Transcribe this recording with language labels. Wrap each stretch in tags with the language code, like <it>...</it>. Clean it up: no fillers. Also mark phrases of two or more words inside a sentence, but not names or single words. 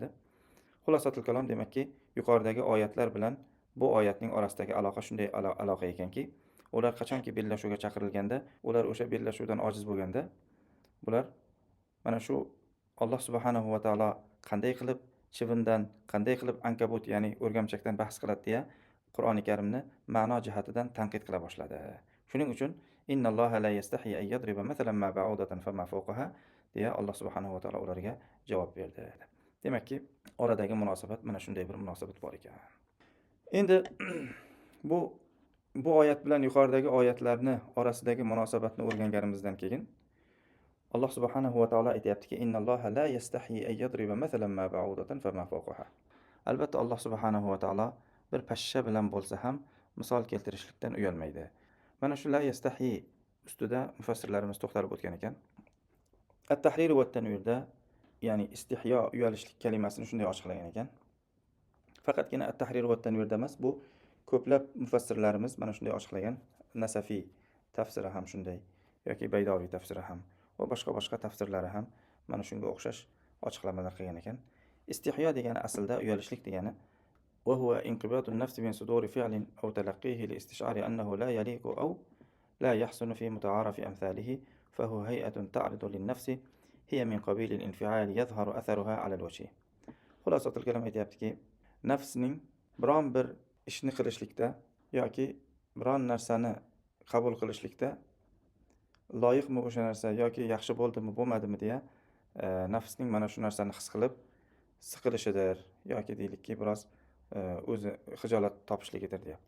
<uz>Xulosatul kalom, demakki, yuqoridagi oyatlar bilan bu oyatning orasidagi aloqa shunday aloqa ekanki, ular qachonki bellashuvga chaqirilganda, ular o'sha bellashuvdan ojiz bo'lganda, bular mana shu Alloh</uz> <ar>سبحانه وتعالى</ar> <uz>qanday qilib chivindan, qanday qilib ankabut, ya'ni o'rgamchakdan bahs qiladi deya Qur'oni Karimni ma'no jihatidan tanqid qila boshladi. Shuning uchun</uz> <ar>إن الله لا يستحيي أن يضرب مثلا ما بعوضة فما فوقها</ar> <uz>deya Alloh subhanahu va taolo ularga javob berdi. Demakki, oradagi munosabat mana shunday bir munosabat bor ekan. Endi bu oyat bilan yuqoridagi oyatlarni orasidagi munosabatni o'rganganimizdan keyin Alloh</uz> <ar>سبحانه وتعالى</ar> <uz>aytayaptiki,</uz> <ar>إن الله لا يستحيي أن يضرب مثلا ما بعوضة فما فوقها.</ar> <uz>Albatta Alloh</uz> <ar>سبحانه وتعالى</ar> <uz>bir pashsha bilan bo'lsa ham misol keltirishlikdan uyalmaydi. Mana shu</uz> <ar>لا يستحيي</ar> <uz>ustida mufassirlarimiz to'xtalib o'tgan ekan. At-tahrir va at-tanvirda, ya'ni istihyo, uyalishlik kalimasini shunday ochiqlagan ekan. Faqatgina at-tahrir va at-tanvirda emas, bu ko'plab mufassirlarimiz mana shunday ochiqlagan. Nasafiy tafsiri ham shunday yoki Baydaviy tafsiri ham va boshqa tafsirlari ham mana shunga o'xshash ochiqlamalar qilgan ekan. Istihyo degani aslida uyalishlik degani</uz> <ar>وهو انقباض النفس من صدور فعل أو تلقيه لاستشعار أنه لا يليق أو لا يحسن في متعارف أمثاله فهو هيئة تعرض للنفس هي من قبيل الانفعال يظهر أثرها على الوجه. خلاصة الكلام</ar> <uz>aytayaptiki, nafsning biron bir ishni qilishlikda yoki biron narsani qabul qilishlikda loyiqmi o'sha narsa yoki yaxshi bo'ldimi bo'lmadimi deya nafsning mana shu narsani his qilib siqilishidir yoki deylikki biroz o'zi hijolat topishligidir deyapti.</uz>